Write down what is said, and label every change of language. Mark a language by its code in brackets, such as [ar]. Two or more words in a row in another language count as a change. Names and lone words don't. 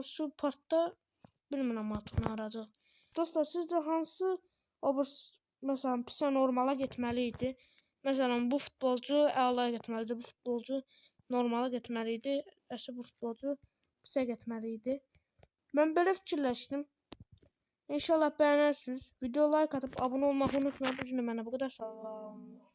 [az] Şu partda bilmirəm artıq nə arayacaq. Dostlar, sizcə hansı məsələn pisə normala getməli idi? Məsələn bu futbolcu əlaya getməli idi, bu futbolcu normala getməli idi, bu futbolcu pisə getməli idi. Mən belə fikirləşdim. İnşallah bəyənərsiniz. [tr] Video like atıp abone olmayı unutmayın. [az] Bu gün mənə bu qədər. Sağ olun.